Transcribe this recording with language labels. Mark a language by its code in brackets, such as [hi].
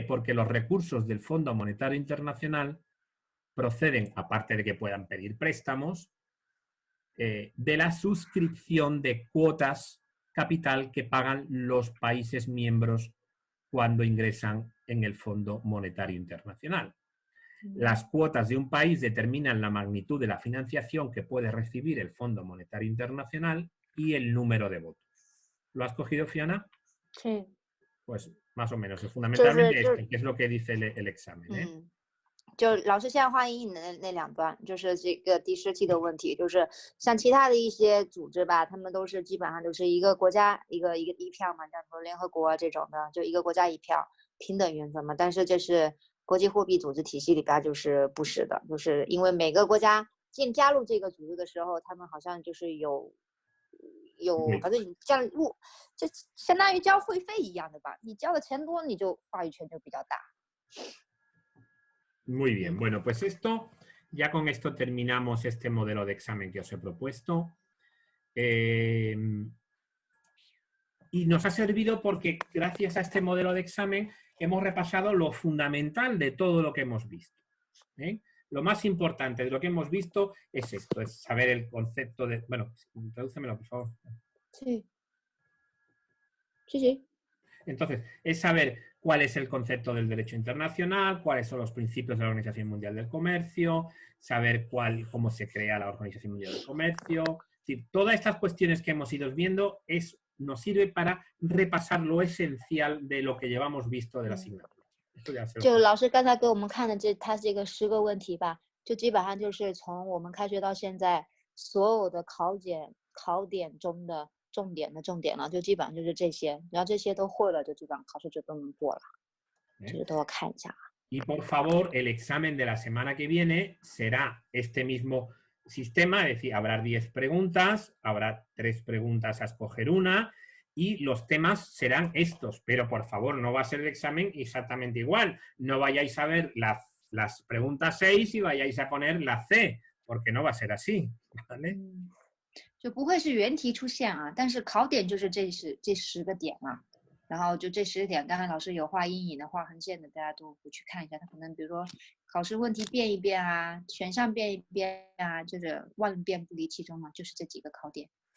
[es] Porque los recursos del Fondo Monetario Internacional proceden, aparte de que puedan pedir préstamos, de la suscripción de cuotas capital que pagan los países miembros cuando ingresan en el Fondo Monetario Internacional. Las cuotas de un país determinan la magnitud de la financiación que puede recibir el Fondo Monetario Internacional y el número de votos. ¿Lo has cogido, Fiona? Sí. Pues más o menos, fundamentalmente que es lo que dice el examen. [zh] 就老师现在画阴影的那两段，就是这个第10题的问题，就是像其他的一些组织吧，他们都是基本上就是一个国家一票嘛，像说联合国这种的，就一个国家一票，平等原则嘛。但是这是国际货币组织体系里边就是不是的，就是因为每个国家加入这个组织的时候，他们好像就是有，反正你这样就相当于交会费一样的吧，你交的钱多，你就话语权就比较大。 [es] Muy bien, bueno, pues ya con esto terminamos este modelo de examen que os he propuesto. Y nos ha servido porque gracias a este modelo de examen hemos repasado lo fundamental de todo lo que hemos visto. Lo más importante de lo que hemos visto es esto, es saber el concepto de... Bueno, tradúcemelo, por favor. Sí. Sí, sí. Entonces, es saber cuál es el concepto del derecho internacional, cuáles son los principios de la Organización Mundial del Comercio, saber cómo se crea la Organización Mundial del Comercio. Es decir, todas estas cuestiones que hemos ido viendo nos sirve para repasar lo esencial de lo que llevamos visto de la asignatura. [zh] 就老师刚才给我们看的它这个10个问题吧，就基本上就是从我们开学到现在所有的考点中的重点了，就基本上就是这些，然后这些都会了，就基本上考试就都能过了，就是都要看一下。 [es] Y por favor, el examen de la semana que viene será este mismo sistema, es decir, habrá 10 preguntas, habrá 3 preguntas a escoger una y los temas serán estos, pero por favor no va a ser el examen exactamente igual, no vayáis a ver las preguntas 6 y vayáis a poner la C, porque no va a ser así, ¿vale? [zh] 就不会是原题出现啊，但是考点就是这10个点啊，然后就这10个点，刚才老师有画阴影的、画横线的，大家都回去看一下。他可能比如说考试问题变一变啊，选项变一变啊，就是万变不离其中嘛，就是这几个考点。